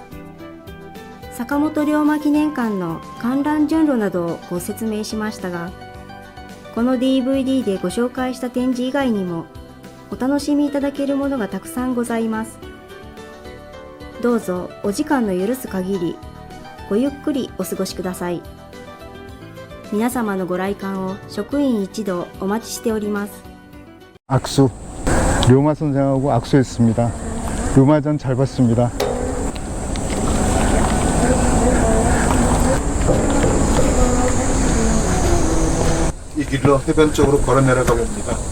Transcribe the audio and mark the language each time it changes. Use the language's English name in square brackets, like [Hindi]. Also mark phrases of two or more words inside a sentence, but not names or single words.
[Japanese] 坂本龍馬記念館の観覧順路などをご説明しましたが、この DVD でご紹介した展示以外にもお楽しみいただけるものがたくさんございます。どうぞお時間の許す限りごゆっくりお過ごしください。皆様のご来館を職員一同お待ちしております。 [Korean] 악수. 료마 선생하고 악수했습니다. 료마전 잘 봤습니다. 이 길로 해변 쪽으로 걸어 내려가 봅니다.